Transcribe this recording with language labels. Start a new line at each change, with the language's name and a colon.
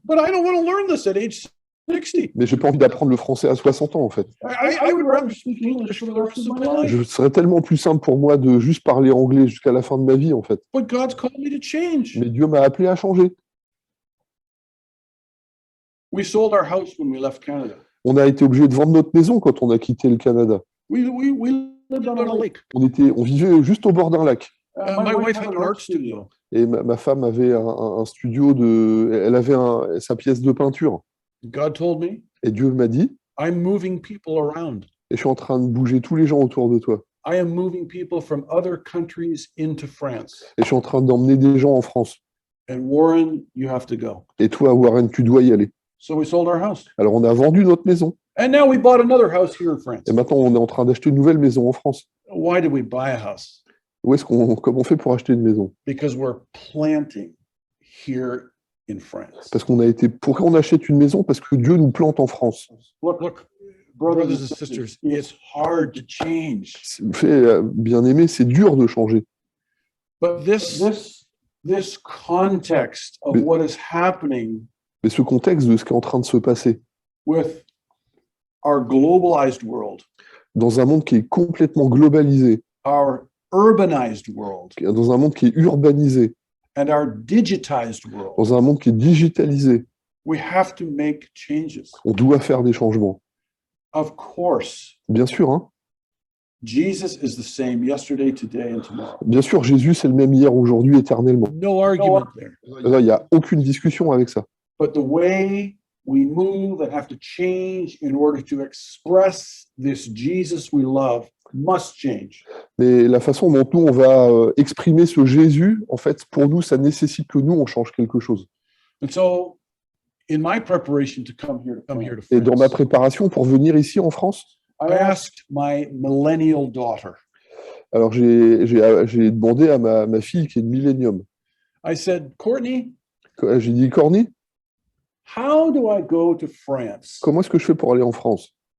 English: but I don't want to learn this at age 60.
French: Mais j'ai pas envie d'apprendre le français à 60 ans, en fait.
English: I would rather speak English for the rest of my life.
French: Ce serait tellement plus simple pour moi de juste parler anglais jusqu'à la fin de ma vie, en fait.
English: But God's called me to change.
French: Mais Dieu m'a appelé à changer.
English: We sold our house when we left Canada.
French: On a été obligé de vendre notre maison quand on a quitté le Canada.
English: We lived on a lake.
French: On vivait juste au bord d'un lac.
English: My wife had an art studio.
French: Et ma femme avait un studio elle avait sa pièce de peinture.
English: God told me,
French: Et Dieu m'a dit,
English: I'm moving people around.
French: et je suis en train de bouger tous les gens autour de toi.
English: I am moving people from other countries into France.
French: Et je suis en train d'emmener des gens en France.
English: And Warren, you have to go.
French: Et toi, Warren, tu dois y aller.
English: So we sold our house.
French: Alors on a vendu notre maison.
English: And now we bought another house here in France.
French: Et maintenant, on est en train d'acheter une nouvelle maison en France.
English: Why did we buy a house?
French: Comment on fait pour acheter une maison?
English: Because we're planting here in France.
French: Parce pourquoi on achète une maison? Parce que Dieu nous plante en France.
English: Look, brothers and sisters, it's hard to change.
French: Bien aimé, c'est dur de changer.
English: But this context of
French: Mais-
English: what is happening
French: Mais ce contexte de ce qui est en train de se passer
English: with our globalized world,
French: dans un monde qui est complètement globalisé,
English: our urbanized world,
French: dans un monde qui est urbanisé,
English: and our digitized world,
French: dans un monde qui est digitalisé,
English: we have to make changes.
French: on doit faire des changements.
English: Of course,
French: Bien sûr, hein.
English: Jesus is the same yesterday, today, and tomorrow.
French: Bien sûr, Jésus, c'est le même hier, aujourd'hui, éternellement.
English: No argument there.
French: Là, il n'y a aucune discussion avec ça.
English: But the way we move and have to change in order to express this Jesus we love must change.
French: Mais la façon dont nous, on va exprimer ce Jésus, en fait, pour nous, ça nécessite que nous, on change quelque chose.
English: And so, in my preparation to come here to
French: Et dans ma
English: France,
French: préparation pour venir ici en France,
English: I asked my millennial daughter.
French: alors j'ai demandé à ma fille qui est de Millennium.
English: I said, Courtney,
French: J'ai dit, Corny,
English: how do I go to France
French: comment est-ce que je fais pour aller en France?